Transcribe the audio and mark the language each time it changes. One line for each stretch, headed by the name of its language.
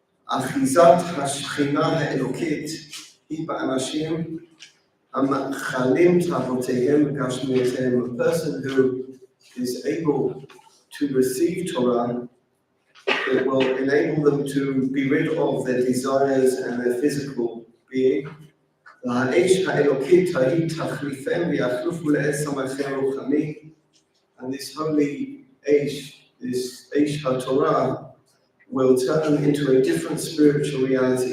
Hebrew: אחיזת השכינה האלוקית היא באנשים המאכלים תאוותיהם וגשמיותיהם.
English: A person who is able to receive Torah, it will enable them to be rid of their desires and their physical being.
Hebrew: והאש האלוקית ההיא תחליפם ויחלופו לעץ המלכי רוחני.
English: And this holy Ash, this Ash HaTorah, will turn into a different spiritual reality.